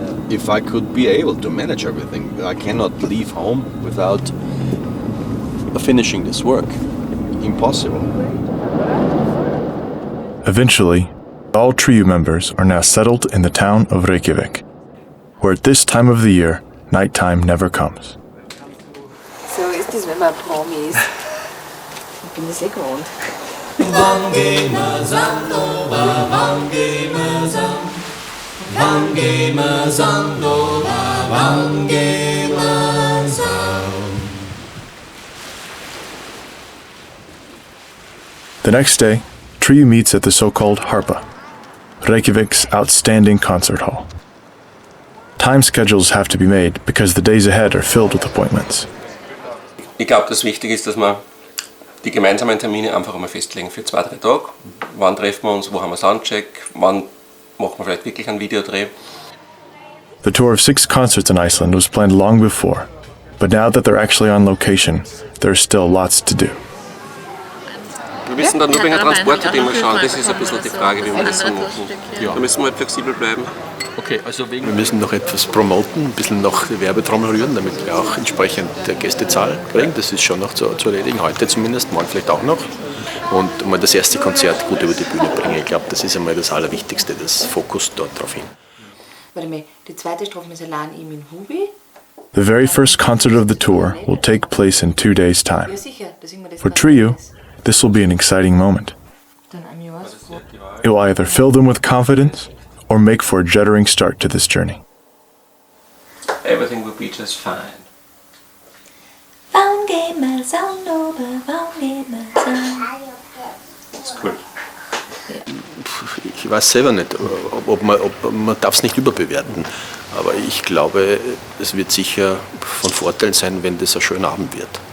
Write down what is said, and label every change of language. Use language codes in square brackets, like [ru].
[en] If I could be able to manage everything, I cannot leave home without finishing this work. Impossible. Eventually, all TRIU members are now settled in the town of Reykjavik, where at this time of the year, nighttime never comes. [de] So ist es, wenn man Promi ist. Ich bin das gewohnt. [en] The next day, TRIU meets at the so-called Harpa, Reykjavik's outstanding concert hall. Time schedules have to be made because the days ahead are filled with appointments. [de] Ich glaube, das Wichtige ist, dass wir die gemeinsamen Termine einfach einmal festlegen für 2-3 Tage. Wann treffen wir uns, wo haben wir Soundcheck, wann machen wir vielleicht wirklich einen Videodreh. [en] The tour of 6 concerts in Iceland was planned long before, but now that they're actually on location, there's still lots to do. [de] Wir müssen dann nur wegen Transport immer schauen. Das ist ein bisschen die Frage, wie wir das so machen. Da müssen wir halt flexibel bleiben. Okay, also wir müssen noch etwas promoten, ein bisschen noch die Werbetrommel rühren, damit wir auch entsprechend der Gästezahl kriegen. Das ist schon noch zu erledigen, heute zumindest, morgen vielleicht auch noch. Und mal das erste Konzert gut über die Bühne bringen. Ich glaube, das ist einmal das Allerwichtigste, das Fokus dort drauf hin. Warte mal, die zweite Strophe ist allein ihm in Hubi. [en] The very first concert of the tour will take place in 2 days' time. [de] Ja, sicher, da singen wir das. [en] For TRIU, this will be an exciting moment. Dann I'm yours. It will either fill them with confidence or make for a juddering start to this journey. Everything will be just fine. [de] Warum geht man so oben, warum geht man so? Das ist cool. Ich weiß selber nicht, man darf es nicht überbewerten, aber ich glaube, es wird sicher von Vorteil sein, wenn das ein schöner Abend wird.